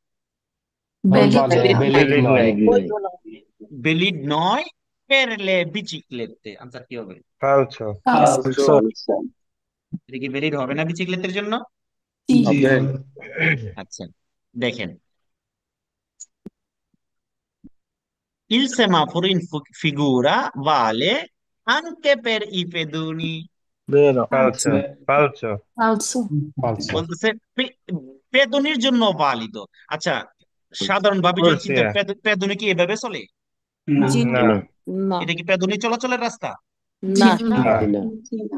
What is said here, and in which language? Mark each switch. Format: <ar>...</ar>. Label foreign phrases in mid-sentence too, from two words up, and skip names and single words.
<bn>বেলিড নয় ভ্যালিড নয় ভ্যালিড নয়।</bn> <it>per le biciclette,</it> <bn>আনসার কি হবে? ফালসো। ফালসো। এটা কি ভ্যালিড হবে না বিচিক্লেতের জন্য? হবে। আচ্ছা, দেখেন,</bn> <it>il semaforo in figura vale anche per i pedoni.</it> <bn>বেরো। ফালসো। ফালসো। ফালসো ফালসো বলতেছে পেদনির জন্য বালিদ। আচ্ছা, সাধারণভাবে যদি চিন্তা, কুর্সিয়া। পেদনি কি এভাবে চলে? জি না। না না এটা কি পেদনি চলাচলের রাস্তা? জি না। না। জি না জি না।</bn>